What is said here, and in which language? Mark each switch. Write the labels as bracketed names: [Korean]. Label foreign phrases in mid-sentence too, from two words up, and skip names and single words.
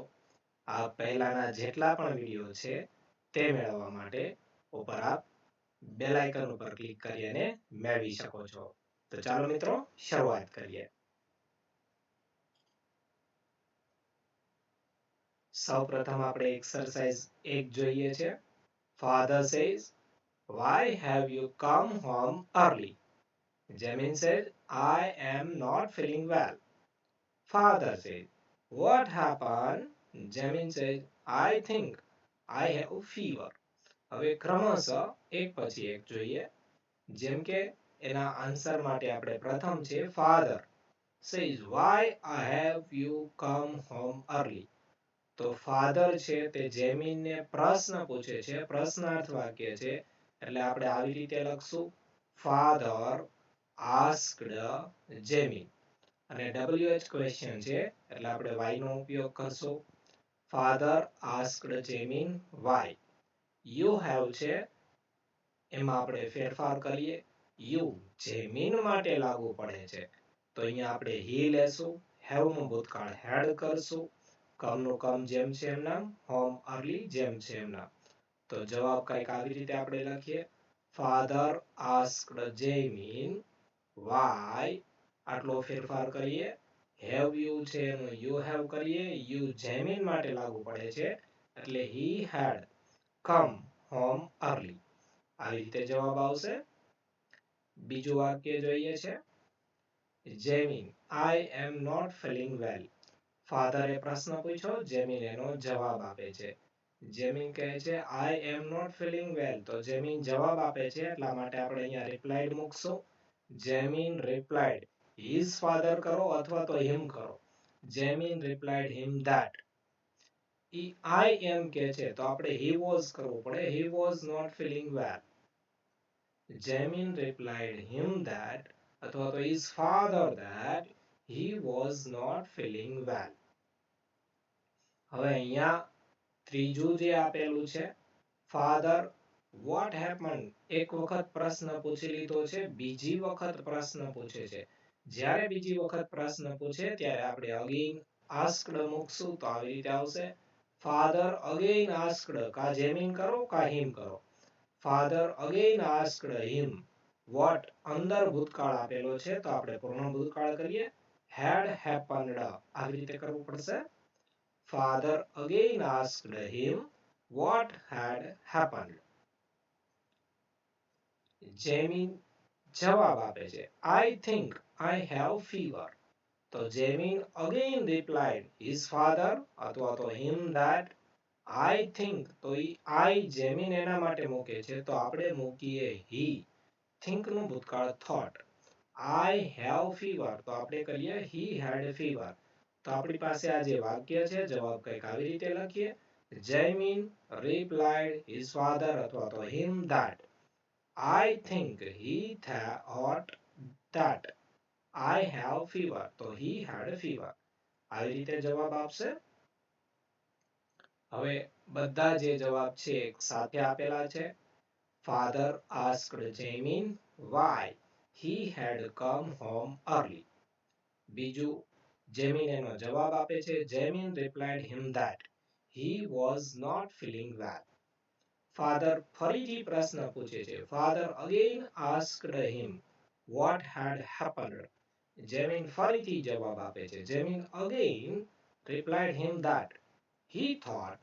[Gujarati] આ પહેલાના જેટલા પણ વિડીયો છે તે મેળવવા માટે ઉપર આપ બેલ આઇકન ઉપર ક્લિક કરી અને મેળવી શકો છો. તો ચાલો મિત્રો શરૂઆત કરીએ. સૌપ્રથમ આપણે એક્સરસાઇઝ 1 જોઈએ છે. [English] Father says, "Why have you come home early?" Jamin said, "I am not feeling well." Father said, "What happened?" Jamin said, "I think I have fever." [Gujarati] હવે ક્રમશઃ એક પછી એક જોઈએ. જેમ કે એના આન્સર માટે આપણે પ્રથમ છે [English] father says, "Why have you come home early?" [Gujarati] તો father છે તે જેમિનને પ્રશ્ન પૂછે છે, પ્રશ્નાર્થ વાક્ય છે, એટલે આપણે આવી રીતે લખશું [English] father asked Jamin. [Gujarati] અને WH ક્વેશ્ચન છે એટલે આપણે why નો ઉપયોગ કરશું. [English] Father asked Jamin why. You have [Gujarati] છે એમાં આપણે ફેરફાર કરીએ. You જેમિન માટે લાગુ પડે છે તો અહીંયા આપણે he લેશું. have નું ભૂતકાળ had કરશું. come નું come જેમ છે એમ નામ, [English] home early [Gujarati] જેમ છે એમ નામ. તો જવાબ કંઈક આવી રીતે આપણે લખીએ. [English] Father asked Jamin why. [Gujarati] આટલો ફેરફાર કરીએ. [English] have you [Gujarati] છે એનો [English] you have [Gujarati] કરીએ. you જેમિન માટે લાગુ પડે છે એટલે [English] he had come home early. [Gujarati] આવી રીતે જવાબ આવશે. બીજું વાક્ય જોઈએ છે. જેમિન, [English] I am not feeling well. [Gujarati] ફાધરે પ્રશ્ન પૂછ્યો, જેમિન એનો જવાબ આપે છે. જેમિન કહે છે [English] I am not feeling well. [Gujarati] તો જેમિન જવાબ આપે છે એટલા માટે આપણે અહીંયા રિપ્લાઇડ મૂકશું. જેમિન replied. [English] His father [Gujarati] કરો અથવા તો him કરો. જેમિન [English] replied him that. I am [Gujarati] કે છે તો આપણે [English] he was [Gujarati] કરવું પડે. [English] He was not feeling well. Jamin replied him that [Gujarati] અથવા તો [English] his father that he was not feeling well. [Gujarati] હવે અહીંયા ત્રીજું જે આપેલું છે [English] father what happened. [Gujarati] એક વખત પ્રશ્ન પૂછી લીધો છે, બીજી વખત પ્રશ્ન પૂછે છે. જ્યારે બીજી વખત પ્રશ્ન પૂછે ત્યારે આપણે [English] again asked [Gujarati] મૂકશું તો આવી રીતે આવશે. [English] Father again asked. [Gujarati] કા જેમિન કરો કા him કરો. [English] Father again asked him what. [Gujarati] અંદર ભૂતકાળ આપેલો છે તો આપણે પૂર્ણ ભૂતકાળ કરીએ. [English] had happened. [Gujarati] આવી રીતે કરવું પડશે. [English] Father again asked him what had happened. [Gujarati] જેમિન જવાબ આપે છે [English] I think I have fever. તો જેમિન again replied his father [Gujarati] અથવા તો [English] him that. I think [Gujarati] તો I જેમિન એના માટે મૂકે છે તો આપણે મૂકીએ he. [English] think [Gujarati] નું ભૂતકાળ [English] thought. I have fever [Gujarati] તો આપણે કરીએ [English] he had fever. [Gujarati] તો આપણી પાસે આ જે વાક્ય છે જવાબ કંઈક આવી રીતે લખીએ. [English] જેમિન replied his father [Gujarati] અથવા તો [English] him that. I think he thought that I have fever. તો he had fever. [Gujarati] આવી રીતે જવાબ આપશે. હવે બધા જે જવાબ છે એક સાથે આપેલા છે. [English] Father asked Jamin why he had come home early. [Gujarati] બીજું જેમિન એનો જવાબ આપે છે. [English] Jamin replied him that he was not feeling well. [Gujarati] Father ફરીથી પ્રશ્ન પૂછે છે. [English] Father again asked him what had happened. [Gujarati] જેમિન ફરીથી જવાબ આપે છે. [English] Jamin again replied him that he thought.